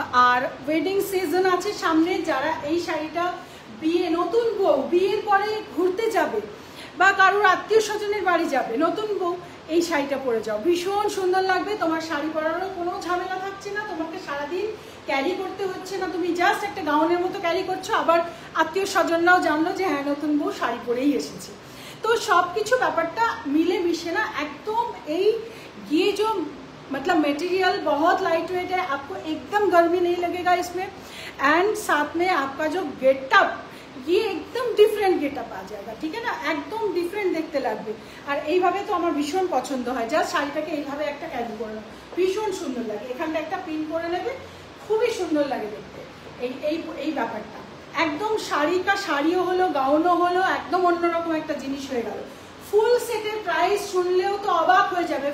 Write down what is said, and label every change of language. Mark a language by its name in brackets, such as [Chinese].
[Bangla] আর wedding season আছে সামনে, যারা এই শাড়িটা বিয়ে, নতুন বউ বিয়ের পরে ঘুরতে যাবে বা কারোর আত্মীয় স্বজনের বাড়ি যাবে, নতুন বউ এই শাড়িটা পরে যাও, ভীষণ সুন্দর লাগবে। তোমার শাড়ি পরারও কোনো ঝামেলা থাকছে না, তোমাকে সারাদিন ক্যারি করতে হচ্ছে না, তুমি জাস্ট একটা গাউনের মতো ক্যারি করছো, আবার আত্মীয় স্বজনরাও জানলো যে হ্যাঁ নতুন বউ শাড়ি পরেই এসেছে। তো সব কিছু ব্যাপারটা মিলে মিশে না একদম। [Hindi] এই ये जो मतलब मटेरियल बहुत लाइट वेट है, आपको एकदम गर्मी नहीं लगेगा इसमें, एंड साथ में आपका जो गेटअप ये एकदम डिफरेंट गेटअप आ जाएगा, ठीक है ना, एकदम डिफरेंट देखते [Bangla] লাগবে। আর এইভাবে তো আমার ভীষণ পছন্দ হয়, জাস্ট শাড়িটাকে এইভাবে একটা ক্যারি করে নাও, ভীষণ সুন্দর লাগে। এখানটা একটা পিন করে নেবে, খুবই সুন্দর লাগে দেখতে। এই ব্যাপারটা একদম শাড়িটা শাড়িও হলো, গাউনও হলো, একদম অন্যরকম একটা জিনিস হয়ে গেল। ফুল সেটের প্রাইস শুনলেও তো অবাক হয়ে যাবে।